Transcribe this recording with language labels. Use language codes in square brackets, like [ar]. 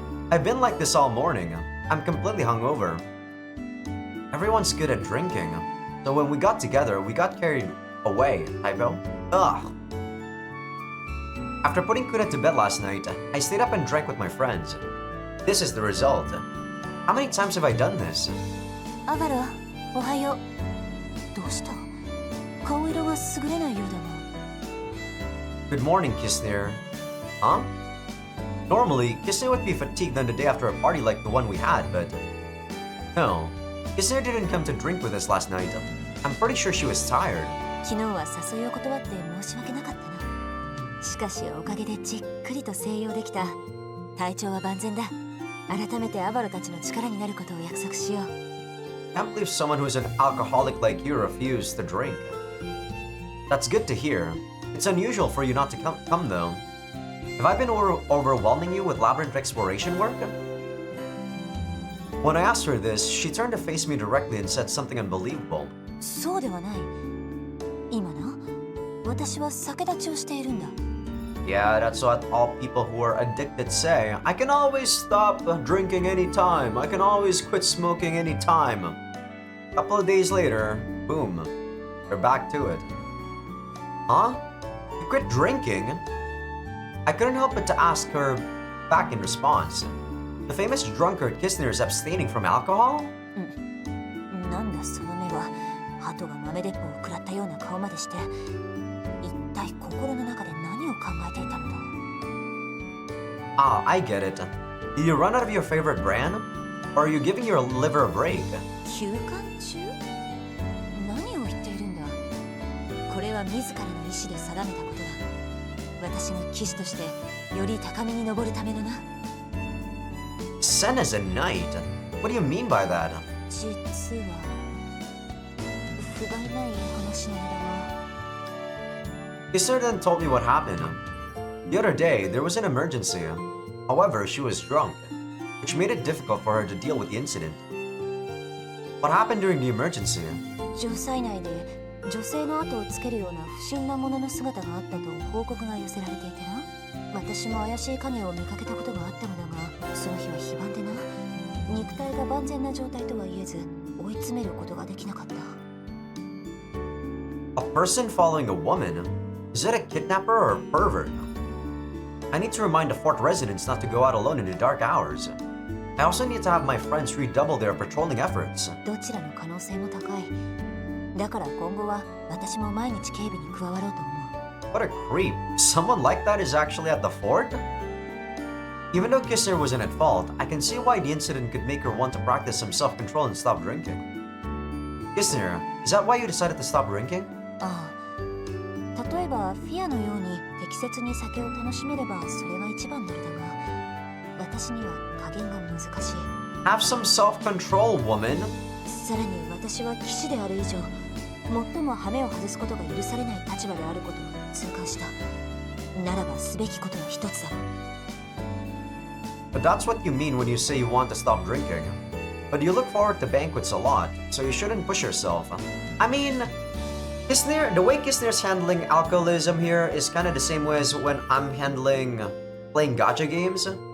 [en] I've been like this all morning. I'm completely hungover. Everyone's good at drinking. So when we got together, we got carried away, Typo. Ugh. After putting Kuna to bed last night, I stayed up and drank with my friends. This is the result. How many times have I done this? [ja] アバロ、おはよう。どうした？顔色が優れないようだが。 [en] Good morning, Kisnir. Huh? Normally, Kisnir would be fatigued on the day after a party like the one we had, but... No. Kisnir didn't come to drink with us last night. I'm pretty sure she was tired. [ja] 昨日は誘いを断って申し訳なかったな。しかしおかげでじっくりと静養できた。体調は万全だ。改めてアバロたちの力になることを約束しよう。 [en] Can't believe someone who's an alcoholic like you refused to drink. That's good to hear. It's unusual for you not to come though. Have I been overwhelming you with Labyrinth exploration work? When I asked her this, she turned to face me directly and said something unbelievable. [ja] そうではない。今な、私は酒立ちをしているんだ。 [en] Yeah, that's what all people who are addicted say. I can always stop drinking anytime. I can always quit smoking anytime. A couple of days later, boom, they're back to it. Huh? You quit drinking? I couldn't help but to ask her back in response. The famous drunkard Kistner is abstaining from alcohol? [ja] なんだその目は、鳩が豆鉄砲を食らったような顔までして、一体心の中で何を考えていたのだ。 [en] Ah, I get it. Did you run out of your favorite brand? Or are you giving your liver a break? [ja] 休館中？何を言っているんだ。これは自らの意志で定めたことだ。私が騎士としてより高みに登るためのな。 [en] Sen as a knight? What do you mean by that? [ja] 実は不甲斐ない話なのだが。 [en] Kistner then told me what happened. The other day, there was an emergency. However, she was drunk, which made it difficult for her to deal with the incident. What happened during the emergency? [ja] 城塞内で女性の後をつけるような不審なものの姿があったと報告が寄せられていてな。私も怪しい影を見かけたことがあったのだが、その日は非番でな。肉体が万全な状態とは言えず、追い詰めることができなかった。 [en] A person following a woman? Is it a kidnapper or a pervert? I need to remind the fort residents not to go out alone in the dark hours. I also need to have my friends redouble their patrolling efforts. [ja] どちらの可能性も高い。だから今後は私も毎日警備に加わろうと思う。 [en] What a creep. Someone like that is actually at the fort? Even though Kistner wasn't at fault, I can see why the incident could make her want to practice some self-control and stop drinking. Kistner, is that why you decided to stop drinking? [ja] ああ、例えばフィアのように適切に酒を楽しめればそれが一番なのだが、私には加減が難しい。 [en] Have some self-control, woman. [ja] さらに私は騎士である以上、最も羽目を外すことが許されない立場であることを痛感した。ならばすべきことの一つだ。 [en] But that's what you mean when you say you want to stop drinking. But you look forward to banquets a lot, so you shouldn't push yourself. I mean, the way Kistner's handling alcoholism here is kind of the same way as when I'm handling playing gacha games.